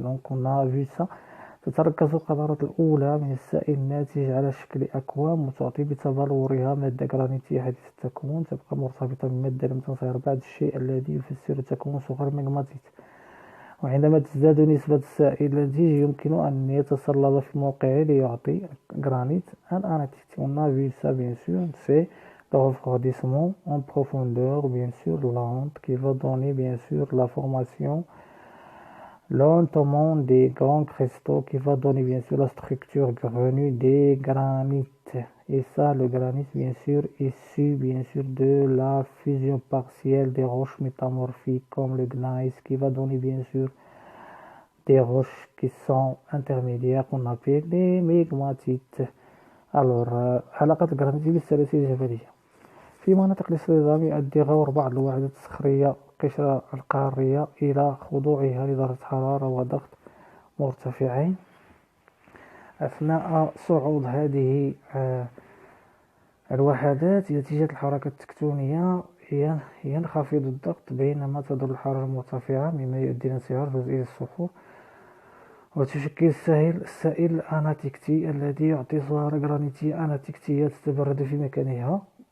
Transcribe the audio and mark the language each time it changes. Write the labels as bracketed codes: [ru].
[ar] دونك قلنا فيسا تتركز القطرات الأولى من السائل الناتج على شكل أكوام وتعطي بتبلورها مادة جرانيتية حديثة التكوين تبقى مرتبطة بمادة لم تنصهر بعد، الشيء الذي يفسر تكون صخور مغماطيت. وعندما تزداد نسبة السائل الناتج يمكن أن يتصلب في موقعه ليعطي جرانيت الأناتيت. قلنا فيسا بيان سور سي [fr] le refroidissement en profondeur bien sûr lente qui va donner bien sûr la formation lentement des grands cristaux qui va donner bien sûr la structure grenue des granites. Et ça, le granit bien sûr issu bien sûr de la fusion partielle des roches métamorphiques comme le gneiss qui va donner bien sûr des roches qui sont intermédiaires qu'on appelle les mégmatites. [ar] Alors علاقة الجرانيت بالسلاسل الجبلية في مناطق الاصطدام يؤدي غور بعض الوحدات الصخرية القشرة القارية إلى خضوعها لدرجة حرارة وضغط مرتفعين. أثناء صعود هذه الوحدات نتيجة الحركة التكتونية ينخفض الضغط بينما تظل الحرارة مرتفعة، مما يؤدي إلى انصهار جزئي للصخور وتشكل السائل الأناتيكتي الذي يعطي صهارة جرانيتية أناتيكتية تتبرد في مكانها.